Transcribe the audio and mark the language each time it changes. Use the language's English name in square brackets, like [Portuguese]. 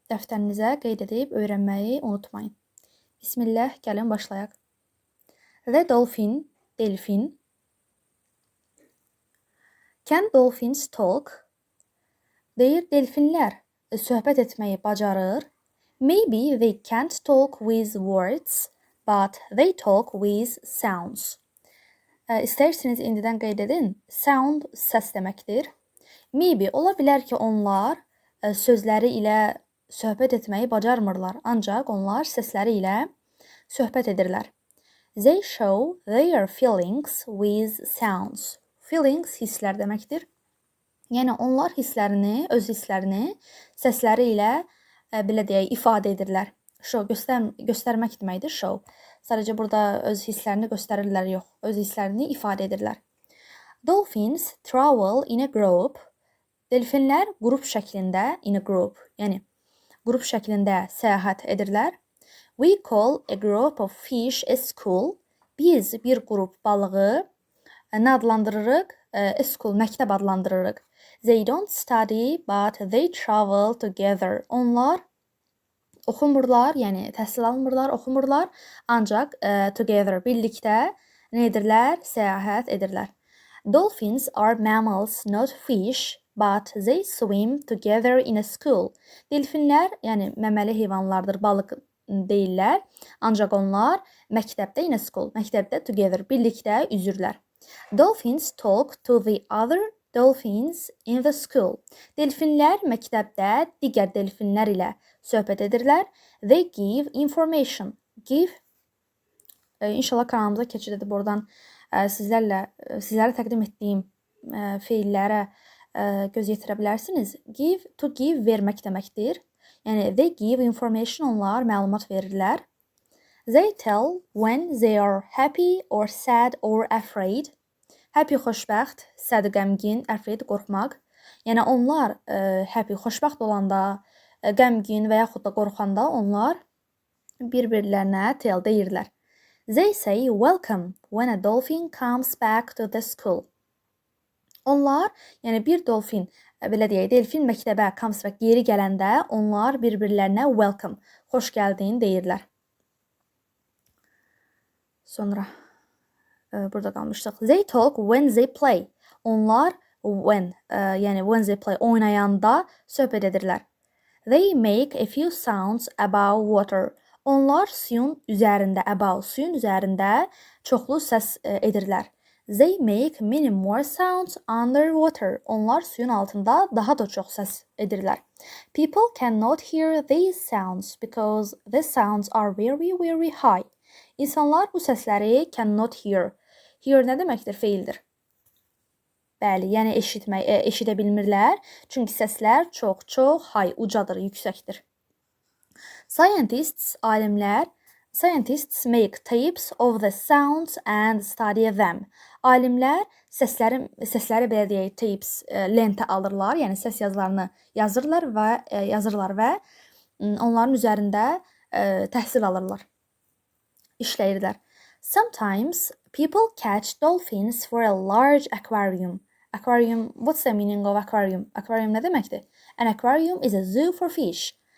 [Azerbaijani] Dəftərinizə qeyd edib öyrənməyi unutmayın. Bismillah, gəlin başlayaq. [English] The dolphin, delfin. Can dolphins talk? [Azerbaijani] Deyir, delfinlər söhbət etməyi bacarır. [English] Maybe they can't talk with words, but they talk with sounds. [Azerbaijani] İstəyirsiniz indidən qeyd edin. Sound səs deməkdir. Maybe ola bilər ki, onlar sözləri ilə söhbət etməyi bacarmırlar, ancaq onlar səsləri ilə söhbət edirlər. [English] They show their feelings with sounds. [Azerbaijani] Feelings hisslər deməkdir. Yəni onlar hisslərini, öz hisslərini səsləri ilə belə deyək, ifadə edirlər. Show göstərmək deməkdir, show. Sadəcə burada öz hisslərini göstərirlər, yox, öz hisslərini ifadə edirlər. [English] Dolphins travel in a group. [Azerbaijani] Delfinlər qrup şəklində, [English] in a group, [Azerbaijani] yəni qrup şəklində səyahət edirlər. [English] We call a group of fish a school. [Azerbaijani] Biz bir qrup balığı nə adlandırırıq? A school, məktəb adlandırırıq. [English] They don't study, but they travel together. [Azerbaijani] Onlar oxumurlar, yəni təhsil almırlar, oxumurlar, ancaq together, birlikdə nə edirlər? Səyahət edirlər. [English] Dolphins are mammals, not fish, but they swim together in a school. [Azerbaijani] Delfinlər, yəni məməli heyvanlardır, balıq deyirlər, ancaq onlar məktəbdə [English] in a school, [Azerbaijani] məktəbdə together, birlikdə üzürlər. [English] Dolphins talk to the other dolphins in the school. [Azerbaijani] Delfinlər məktəbdə digər delfinlər ilə söhbət edirlər. [English] They give information. [Azerbaijani] Give, inşallah kanalımıza keçid edib oradan sizlərə təqdim etdiyim feillərə göz yetirə bilərsiniz. Give, to give, vermək deməkdir. Yəni, [English] they give information, [Azerbaijani] onlar məlumat verirlər. [English] They tell when they are happy or sad or afraid. [Azerbaijani] Happy, xoşbəxt, sad, qəmgin, afraid, qorxmaq. Yəni, onlar happy, xoşbəxt olanda, qəmgin və yaxud da qorxanda onlar bir-birlərinə tell deyirlər. [English] They say welcome when a dolphin comes back to the school. [Azerbaijani] Onlar, yəni bir dolfin, belə deyək, delfin məktəbə [English] comes back [Azerbaijani] geri gələndə onlar bir-birlərinə welcome, xoş gəldin deyirlər. Sonra burada qalmışdıq. [English] They talk when they play. [Azerbaijani] Onlar when, yəni [English] when they play, [Azerbaijani] oynayanda söhbət edirlər. [English] They make a few sounds above water. [Azerbaijani] Onlar suyun üzərində, above, suyun üzərində çoxlu səs edirlər. [English] They make many more sounds underwater. [Azerbaijani] Onlar suyun altında daha da çox səs edirlər. [English] People cannot hear these sounds because the sounds are very, very high. [Azerbaijani] İnsanlar bu səsləri [English] cannot hear. [Azerbaijani] Hear nə deməkdir? Feildir. Bəli, yəni eşidə bilmirlər. Çünki səslər çox high, ucadır, yüksəkdir. [English] Scientists, alimlər, scientists make tapes of the sounds and study them. [Azerbaijani] Alimlər səsləri belə deyək, tapes, lentə alırlar, yəni səs yazılarını yazırlar və onların üzərində təhsil alırlar, işləyirlər. [English] Sometimes people catch dolphins for a large aquarium. Aquarium, what's the meaning of aquarium? [Azerbaijani] Aquarium nə deməkdir? [English] An aquarium is a zoo for fish.